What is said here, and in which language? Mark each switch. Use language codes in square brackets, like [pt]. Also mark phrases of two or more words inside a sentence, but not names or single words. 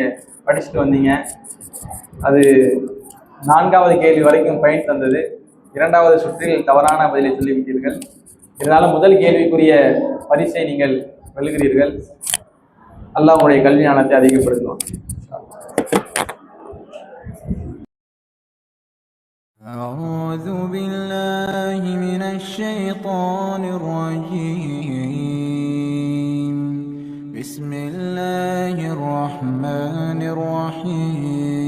[ta] படிச்சுட்டு வந்தீங்க. அது 4வது கேள்வி வரைக்கும் பயன் தந்தது. 2வது சுற்றில் தவறான பதிலை சொல்லிவிட்டீர்கள். இதனால் முதல் கேள்விக்குரிய பரிசை நீங்கள் வெல்கிறீர்கள். அல்லாஹ் உங்களுடைய கல்வி ஞானத்தை அதிகப்படுத்துவான். [ar] أعوذ بالله من الشيطان الرجيم. بسم الله الرحمن الرحيم.